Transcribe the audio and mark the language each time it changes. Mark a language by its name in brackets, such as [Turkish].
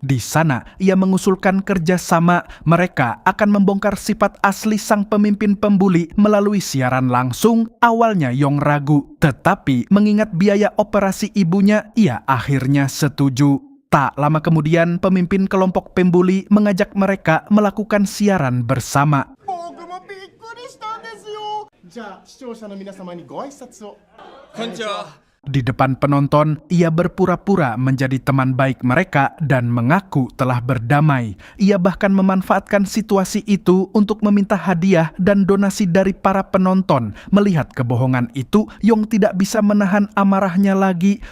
[Indonesian] Di sana, ia mengusulkan kerjasama. Mereka akan membongkar sifat asli sang pemimpin pembuli melalui siaran langsung. Awalnya Yong ragu, tetapi mengingat biaya operasi ibunya, ia akhirnya setuju. Tak lama kemudian, pemimpin kelompok pembuli mengajak mereka melakukan siaran bersama. [Japanese] 僕もびっくりしたんですよ。じゃあ視聴者の皆様にご挨拶を。こんにちは。 [Indonesian] Di depan penonton, ia berpura-pura menjadi teman baik mereka dan mengaku telah berdamai. Ia bahkan memanfaatkan situasi itu untuk meminta hadiah dan donasi dari para penonton. Melihat kebohongan itu, Yong tidak bisa menahan amarahnya lagi.